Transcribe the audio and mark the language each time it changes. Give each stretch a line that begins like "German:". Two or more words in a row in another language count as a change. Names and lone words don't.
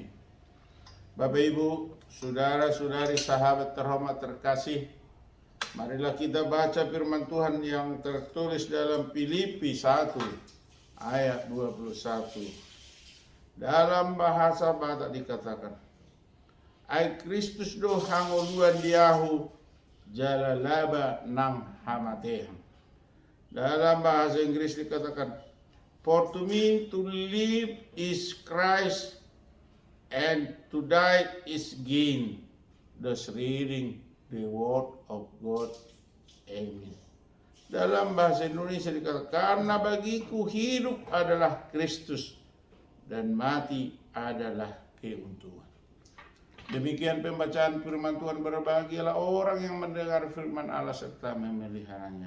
Indonesian: Bapak Ibu, saudara-saudari, sahabat terhormat terkasih, marilah kita baca firman Tuhan yang tertulis dalam Filipi 1 ayat 21. Dalam bahasa Batak dikatakan,
Batak Toba: ai Kristus do hangoluan diahu jalalaba nang hamatehan.
Indonesian: Dalam bahasa Inggris dikatakan,
English: for to me to live is Christ and to die is gain. Thus reading the word of God. Amen.
Indonesian: Dalam bahasa Indonesia dikatakan, karena bagiku hidup adalah Kristus dan mati adalah keuntungan. Demikian pembacaan firman Tuhan. Berbahagialah orang yang mendengar firman Allah serta memeliharanya.